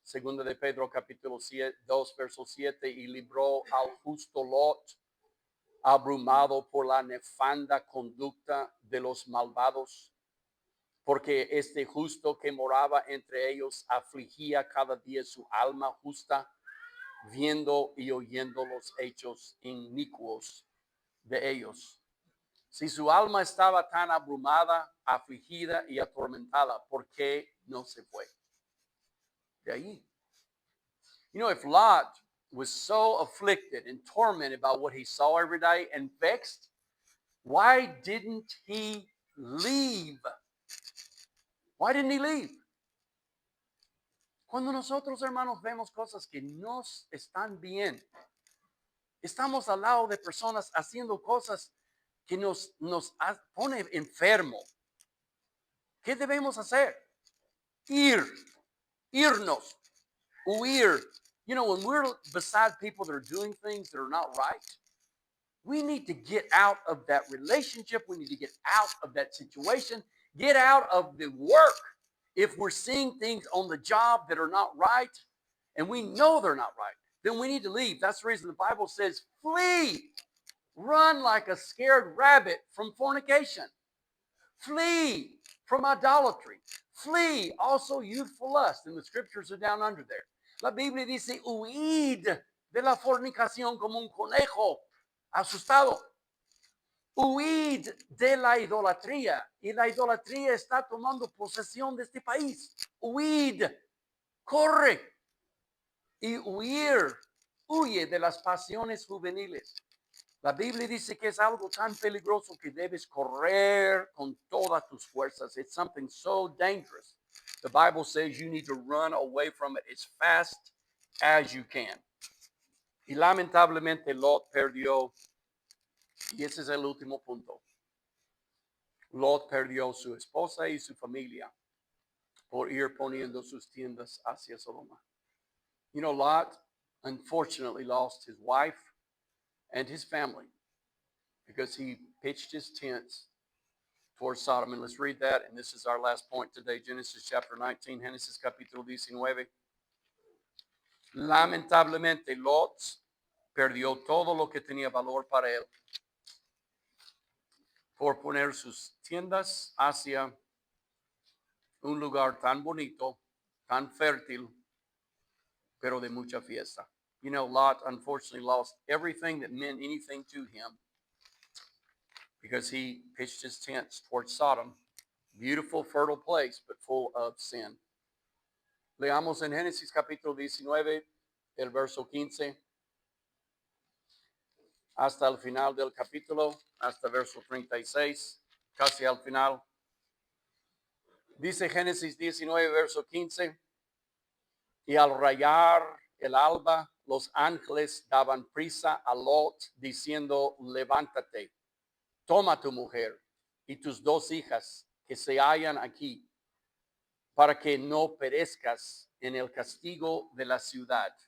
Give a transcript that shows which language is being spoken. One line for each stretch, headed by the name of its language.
Spanish: Segunda de Pedro capítulo 2 verso 7, y libró al justo Lot, abrumado por la nefanda conducta de los malvados, porque este justo que moraba entre ellos afligía cada día su alma justa, viendo y oyendo los hechos inicuos de ellos. Si su alma estaba tan abrumada, afligida y atormentada, ¿por qué no se fue de ahí?
English: If Lot was so afflicted and tormented about what he saw every day and vexed, why didn't he leave? Why didn't he leave? Cuando nosotros, hermanos, vemos cosas que no están bien, estamos al lado de personas haciendo cosas que nos pone enfermo. ¿Qué debemos hacer? Irnos, huir. When we're beside people that are doing things that are not right, we need to get out of that relationship. We need to get out of that situation, get out of the work. If we're seeing things on the job that are not right, and we know they're not right, then we need to leave. That's the reason the Bible says, flee, run like a scared rabbit from fornication, flee from idolatry, flee also youthful lust. And the scriptures are down under there.
Spanish: La Biblia dice, huid de la fornicación como un conejo asustado. Huid de la idolatría. Y la idolatría está tomando posesión de este país. Huid, corre. Y huye de las pasiones juveniles. La Biblia dice que es algo tan peligroso que debes correr con todas tus fuerzas.
English: It's something so dangerous. The Bible says you need to run away from it as fast as you can.
Spanish: Y lamentablemente Lot perdió, y ese es el último punto. Lot perdió su esposa y su familia por ir poniendo sus tiendas hacia Sodoma.
English: Lot unfortunately lost his wife and his family because he pitched his tents towards Sodom. And let's read that. And this is our last point today. Genesis chapter 19,
Spanish: Génesis capítulo 19. Lamentablemente, Lot perdió todo lo que tenía valor para él. por poner sus tiendas hacia un lugar tan bonito, tan fértil, pero de mucha fiesta.
English: You know, Lot unfortunately lost everything that meant anything to him because he pitched his tents towards Sodom. Beautiful, fertile place, but full of sin.
Spanish: Leamos en Génesis capítulo 19, el verso 15, hasta el final del capítulo, hasta verso 36, casi al final. Dice Génesis 19, verso 15, y al rayar el alba, los ángeles daban prisa a Lot, diciendo, levántate, toma tu mujer y tus dos hijas que se hallan aquí, para que no perezcas en el castigo de la ciudad.